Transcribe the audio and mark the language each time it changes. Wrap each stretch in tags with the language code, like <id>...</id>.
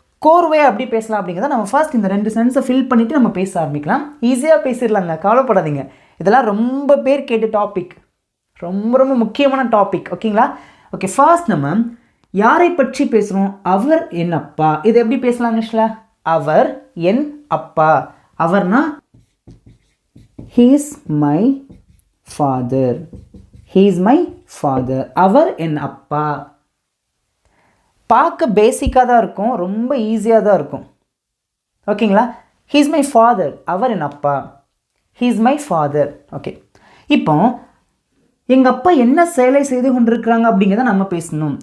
<ta>கோர்வையாக அப்படி பேசலாம் அப்படிங்கிறத நம்ம ஃபர்ஸ்ட் இந்த ரெண்டு சென்ஸை ஃபில் பண்ணிவிட்டு நம்ம பேச ஆரம்பிக்கலாம். ஈஸியாக பேசிடலாங்க, கவலைப்படாதீங்க. இதெல்லாம் ரொம்ப பேர் கேட்ட டாபிக், ரொம்ப ரொம்ப முக்கியமான டாபிக். ஓகேங்களா? ஓகே, ஃபர்ஸ்ட் நம்ம யாரை பற்றி பேசுகிறோம்? அவர் என் அப்பா. இது எப்படி பேசலாம் இங்கிலீஷில்? அவர் என் அப்பா. அவர்னா</ta> <en>he is my father. he is my father.</en> <ta>அவர் என் அப்பா. பார்க்க பேசிக்காக தான் இருக்கும், ரொம்ப ஈஸியாக தான் இருக்கும்.</ta> <en>ஓகேங்களா? he is my father.</en> <ta>அவர் என் அப்பா.</ta> <en>he is my father.</en> <ta>Okay, இப்போ எங்கள் அப்பா என்ன செயலை செய்து கொண்டிருக்கிறாங்க அப்படிங்கிறத நம்ம பேசணும்.</ta>